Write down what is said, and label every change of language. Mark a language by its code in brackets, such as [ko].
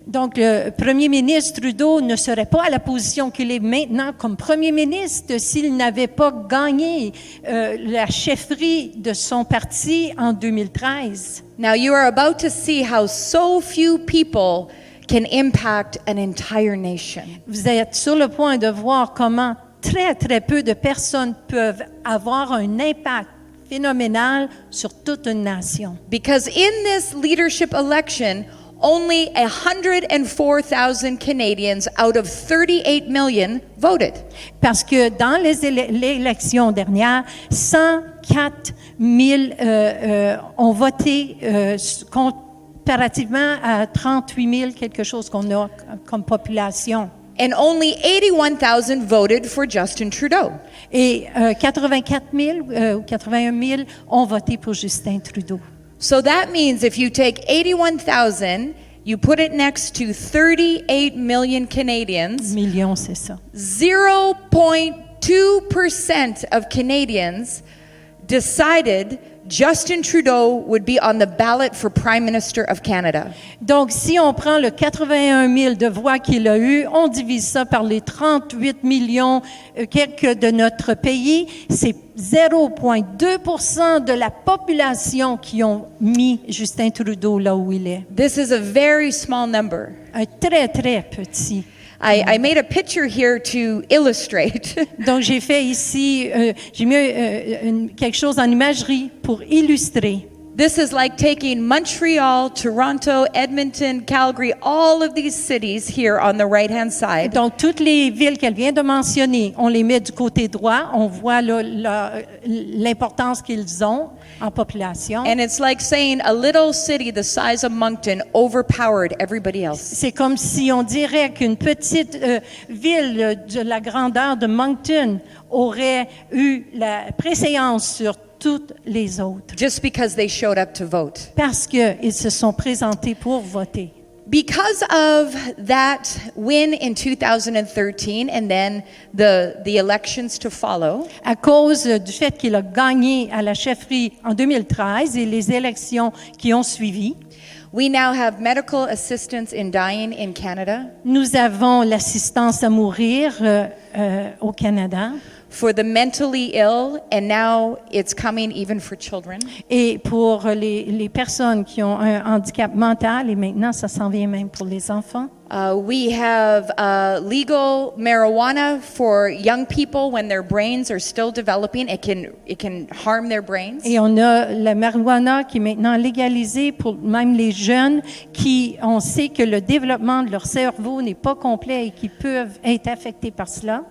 [fr] Donc, le premier ministre Trudeau ne serait pas à la position qu'il est maintenant comme premier ministre s'il n'avait pas gagné la chefferie de son parti en 2013. [en] Now, you are about to see how so few people can impact an entire nation. [fr] Vous êtes sur le point de voir comment très, très peu de personnes peuvent avoir un impact phénoménal sur toute une nation. [en] Because in this leadership election, only 104,000 Canadians out of 38 million voted. [fr] Parce que dans l'élection dernière, 104 000 ont voté comparativement à 38 000 quelque chose qu'on a comme population. [en] And only 81,000 voted for Justin Trudeau. [fr] Et 84 000 ou 81 000 ont voté pour Justin Trudeau. [en] So that means if you take 81,000, you put it next to 38 million Canadians, [fr] Millions, c'est ça. [en] 0.2% of Canadians decided Justin Trudeau would be on the ballot for Prime Minister of Canada. [fr] Donc, si on prend le 81 000 de voix qu'il a eu, on divise ça par les 38 millions quelques de notre pays, c'est 0,2% de la population qui ont mis Justin Trudeau là où il est. [en] This is a very small number. [fr] Un très, très petit. [en] I made a picture here to illustrate. [fr] Donc, j'ai fait ici, j'ai mis quelque chose en imagerie pour illustrer. [en] This is like taking Montreal, Toronto, Edmonton, Calgary, all of these cities here on the right-hand side. [fr] Donc, toutes les villes qu'elle vient de mentionner, on les met du côté droit. On voit l'importance qu'ils ont en population. [en] And it's like saying a little city the size of Moncton overpowered everybody else. [fr] C'est comme si on dirait qu'une petite ville de la grandeur de Moncton aurait eu la préséance sur toutes les autres. [en] Just because they showed up to vote. [fr] Parce qu'ils se sont présentés pour voter. [en] Because of that win in 2013 and then the elections to follow, [fr] À cause du fait qu'il a gagné à la chefferie en 2013 et les élections qui ont suivi, [en] we now have medical assistance in dying in Canada [fr] nous avons l'assistance à mourir au Canada. [en] for the mentally ill, and now it's coming even for children. [fr] Et pour les personnes qui ont un handicap mental, et maintenant ça s'en vient même pour les enfants. [en] We have legal marijuana for young people when their brains are still developing. It can harm their brains. [fr] Et on a la marijuana qui est maintenant légalisée pour même les jeunes qui, on sait que le développement de leur cerveau n'est pas complet et qui peuvent être affectés par cela.